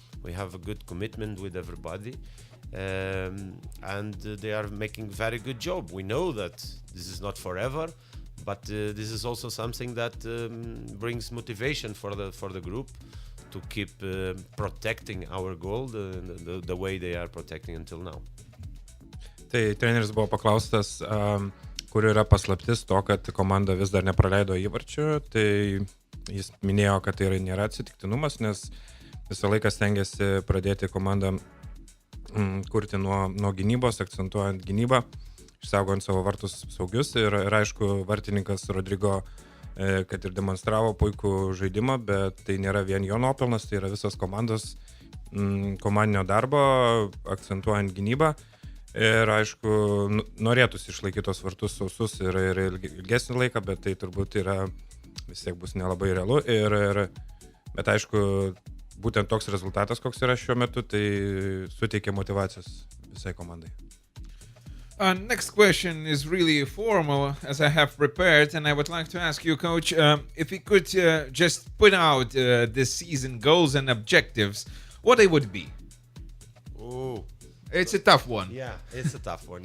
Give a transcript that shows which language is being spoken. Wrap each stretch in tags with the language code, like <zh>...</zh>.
<en>We have a good commitment with everybody, and they are making very good job. We know that this is not forever, but this is also something that brings motivation for the group to keep protecting our goal the way they are protecting until now.</en> <lt>Tai treneris buvo paklaustas, kur yra paslaptis to, kad komanda vis dar nepraleido įvarčių, tai jis minėjo, kad tai nėra atsitiktinumas, nes visą laiką stengiasi pradėti komandą kurti nuo gynybos, akcentuojant gynybą, išsaugojant savo vartus saugius ir aišku, vartininkas Rodrigo, kad ir demonstravo puikų žaidimą, bet tai nėra vien jo nuopelnas, tai yra visos komandos komandinio darbo, akcentuojant gynybą. Ir aišku, norėtųsi išlaikyti tos vartus sausus ir ilgesnį laiką, bet tai turbūt yra vis tiek bus nelabai realu. Bet aišku, būtent toks rezultatas, koks yra šiuo metu, tai suteikia motyvacijos visai komandai.</lt> <en>Next question is really formal, as I have prepared, and I would like to ask you, Coach, if you could just put out this season goals and objectives, what they would be? Oh, it's a tough one. Yeah, it's a tough one.</en>